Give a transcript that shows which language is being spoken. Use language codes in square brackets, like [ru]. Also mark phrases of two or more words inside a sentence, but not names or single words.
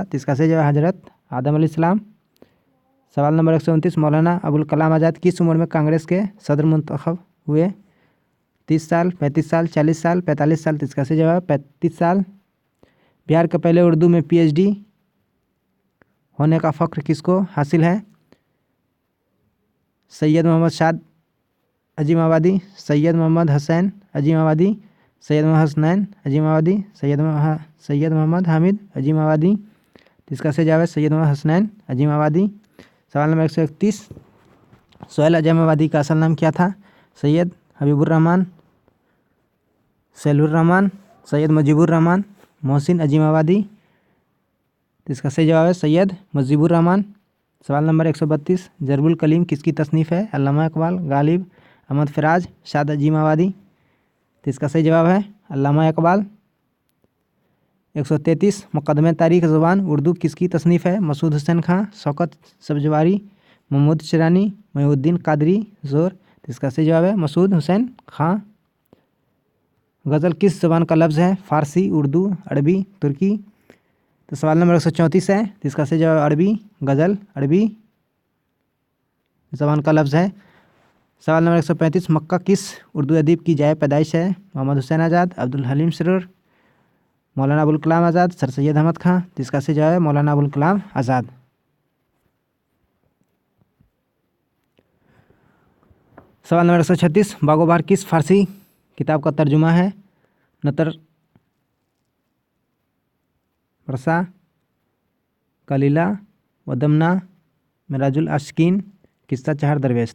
[ur] تو اس کا صحیح جواب ہے حضرت آدم علیہ السلام۔ سوال نمبر 129، مولانا ابوالکلام آزاد کس عمر میں کانگریس کے صدر منتخب ہوئے? 30 سال، 35 سال، 40 سال، 45 سال. تو اس کا صحیح جواب 35 سال. بہار کے پہلے اردو میں PhD ہونے کا فخر کس کو حاصل ہے? سید محمد شاد عظیم آبادی، سید محمد حسین عظیم آبادی، سید محمد حسنین عظیم آبادی، سید محمد حامد عظیم آبادی. تو اس کا صحیح جواب ہے سید محمد حسنین عظیم آبادی۔ سوال نمبر 131، سہیل عظیم آبادی کا اصل نام کیا تھا? سید حبیب الرحمان، سیل الرحمان، سید مجیب الرحمان، محسن عظیم آبادی. تو اس کا صحیح جواب ہے سید مجیب الرحمان. سوال نمبر 132، ضرب الکلیم کس کی تصنیف ہے? علامہ اقبال، غالب، احمد فراز، شاد عظیم آبادی. تو اس کا صحیح جواب ہے علامہ اقبال۔ 133، مقدمۂ تاریخ زبان اردو کس کی تصنیف ہے? مسعود حسین خاں، شوکت سبزواری، محمود شیرانی، محی الدین قادری، زور. تو اس کا صحیح جواب ہے مسعود حسین خاں۔ غزل کس زبان کا لفظ ہے? فارسی، اردو، عربی، ترکی۔ تو سوال نمبر 134 ہے، تو اس کا صحیح جواب عربی. غزل عربی زبان کا لفظ ہے. سوال نمبر 135، مکہ کس اردو ادیب کی جائے پیدائش ہے? محمد حسین آزاد، عبدالحلیم سرور، مولانا ابوالکلام آزاد، سر سید احمد خاں. تو اس کا صحیح جواب ہے مولانا ابوالکلام آزاد۔ سوال نمبر 136، باغ و بہار کس فارسی کتاب کا ترجمہ ہے? نثر رسا، کلیلہ، ودمنہ، معراج العاشقین، قصہ چار درویش.